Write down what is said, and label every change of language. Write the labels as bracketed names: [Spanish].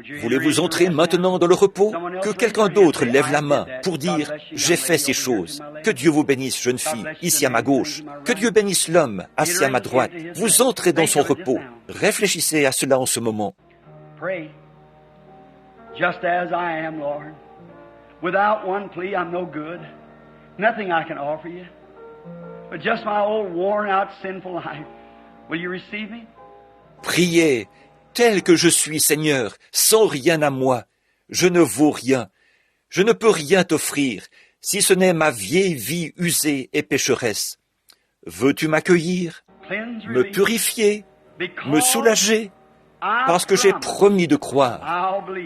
[French] Voulez-vous entrer maintenant dans le repos? Que quelqu'un d'autre lève la main pour dire « J'ai fait ces choses ». Que Dieu vous bénisse, jeune fille, ici à ma gauche. Que Dieu bénisse l'homme, assis à ma droite. Vous entrez dans son repos. Réfléchissez à cela en ce moment. [English] Just as I am, Lord. Without one plea, I'm no good. Nothing I can offer you, but just my old worn-out sinful life. Will you receive me? [French] Priez, tel que je suis, Seigneur, sans rien à moi. Je ne vaux rien. Je ne peux rien t'offrir, si ce n'est ma vieille vie usée et pécheresse. Veux-tu m'accueillir, me purifier, me soulager, parce que j'ai promis de croire.